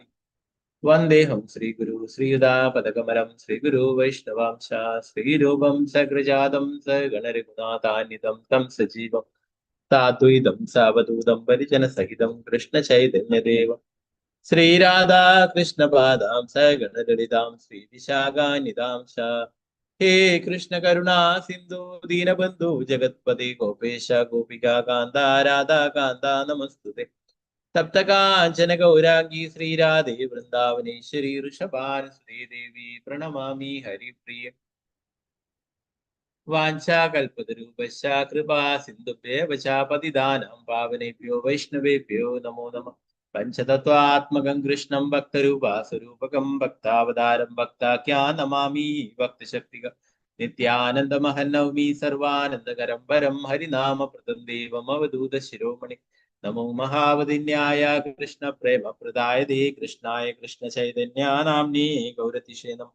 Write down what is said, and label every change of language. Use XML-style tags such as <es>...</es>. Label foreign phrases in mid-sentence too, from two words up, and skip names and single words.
<sa>വന്ദേഹം ശ്രീഗുരു ശ്രീയുതാപദകമലം ശ്രീഗുരു വൈഷ്ണവാംശ ശ്രീരൂപം സഗ്രജാതം സഗണരഘുനാഥാന്വിതം തം സജീവം സാദ്വൈതം സാവധൂതം പരിജനസഹിതം കൃഷ്ണ ചൈതന്യദേവം ശ്രീരാധാ കൃഷ്ണ പാദാം സഗണലളിതാം ശ്രീവിശാഖാന്വിതാം ഹേ കൃഷ്ണ കരുണാ സിന്ധു ദീനബന്ധു ജഗത്പതി ഗോപേശ ഗോപികാ കാന്ത രാധാ കാന്ത നമസ്തുതേ. സപ്തകാഞ്ചന ഗൗരാംഗി ശ്രീരാധേ വൃന്ദാവനേശ്വരി ഋഷഭാനുസുതേ ദേവി പ്രണമാമി ഹരിപ്രിയ. വാഞ്ചാകൽപതരൂപശ്ച കൃപാ സിന്ധുഭ്യേവ ച പതിതാനാം പാവനേഭ്യോ വൈഷ്ണവേഭ്യോ നമോ നമഃ. പഞ്ചതത്വാത്മകം കൃഷ്ണം ഭക്തരൂപാസ്വരൂപകം ഭക്താവതാരം ഭക്താഖ്യാൻ നമാമി ഭക്തശക്തികം. നിത്യാനന്ദമഹം നവമി സർവാനന്ദകരം പരം ഹരിനാമപ്രദം ദേവം അവധൂത ശിരോമണി. നമോ മഹാവതിന്യായ കൃഷ്ണ പ്രേമപ്രദായതേ കൃഷ്ണായ കൃഷ്ണ ചൈതന്യാനാംനേ ഗൗരതിഷേ നമഃ.</sa>